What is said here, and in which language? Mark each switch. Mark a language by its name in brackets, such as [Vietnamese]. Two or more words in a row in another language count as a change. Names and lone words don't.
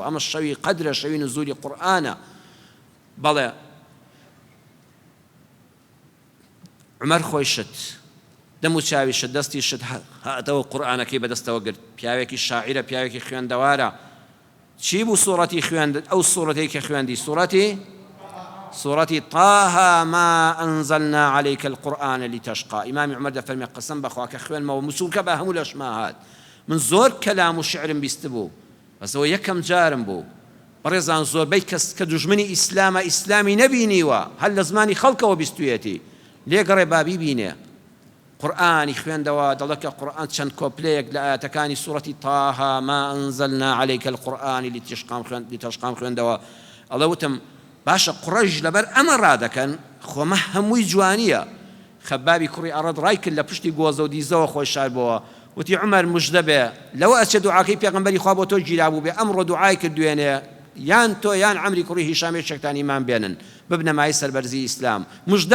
[Central Kurdish] ئەمە شەوی قەدرە، شەوی نزولی قورئانە. بەڵێ عومەر خۆی شت، دەم و چاوی شت، دەستی شت، هاتەوە قورئانەکەی بەدەستەوە گرت. پیاوێکی شاعیرە، پیاوێکی خوێندەوارە. چی بوو سوورەتی خوێند؟ ئەو سوورەتەی کە خوێندی سوورەتی [Arabic] طه ما أنزلنا عليك القرآن لتشقى. [Central Kurdish] ئیمامی عومەر دەفەرمێ قەسەم بەخوا کە خوێنمەوە موسولکە بە هەموو لەشما هات. من زۆر کەلام و شعرم بیست بوو، بەسەوە یەکەم جارم بوو. بەڕێزان زۆربەی کەس کە دوژمنی ئیسلامە، ئیسلامی نەبینیوە، هەر لە زمانی خەڵکەوە بیستویەتی، لێگەڕێ بابی بینێ. قورئانی خوێندەوە، دەڵێکە قورئان چەند کۆپلەیەک لە ئاەتەکانی سوورەتی [Arabic] طه ما أنزلنا عليك القرآن لتشقى [Central Kurdish] خوێندەوە. ئەڵێ وتم باشە قوڕەیش لەبەر ئەمە ڕادەکەن، خۆمە هەمووی جوانیە. خەبابی کوڕی ئەڕەد ڕای کرد لە پشتی گۆزە و دیزەوە خۆی شار بووە. وتی عومەر موژدە بێ، لەوە ئەچێ دوعاکەی پێغەمبەری خوا بۆ تۆ گیرابوو بێ، ئەمڕۆ دوعای کردوێنێ، یان تۆ یان عەمری کوڕی هیشامی شەکتان ئیمان بێنن، ببنە مای سەربەرزی ئیسلام.